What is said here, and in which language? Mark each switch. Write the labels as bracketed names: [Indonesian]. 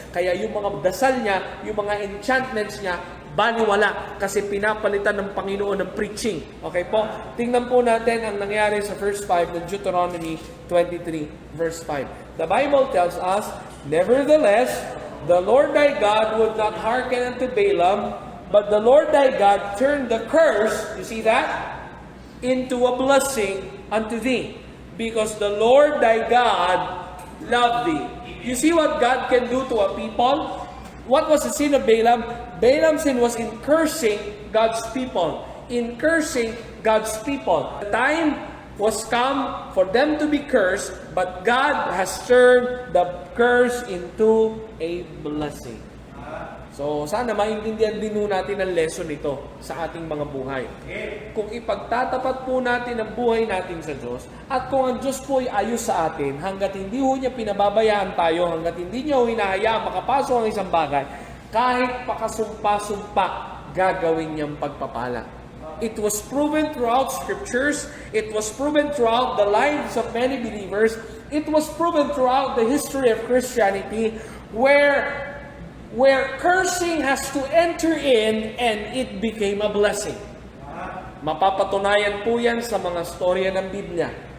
[Filipino] Kaya yung mga dasal niya, yung mga enchantments niya, baliwala kasi pinapalitan ng Panginoon ng preaching. Okay po? Tingnan po natin ang nangyari sa verse 5 ng Deuteronomy 23 verse 5. [English] The Bible tells us, "Nevertheless, the Lord thy God would not hearken unto Balaam, but the Lord thy God turned the curse," you see that? "into a blessing unto thee, because the Lord thy God loved thee." You see what God can do to a people? What was the sin of Balaam? Balaam's sin was in cursing God's people. In cursing God's people. The time was come for them to be cursed, but God has turned the curse into a blessing. [Filipino] So, sana maintindihan din natin ang lesson nito sa ating mga buhay. Kung ipagtatapat po natin ang buhay natin sa Diyos, at kung ang Diyos po ay ayos sa atin, hanggat hindi ho niya pinababayaan tayo, hanggat hindi niya ho hinahayaan makapasok ang isang bagay, kahit pakasumpa-sumpa, gagawin niyang pagpapala. [English] It was proven throughout Scriptures, it was proven throughout the lives of many believers, it was proven throughout the history of Christianity, where cursing has to enter in and it became a blessing. [Filipino] Mapapatunayan po yan sa mga storya ng Biblia.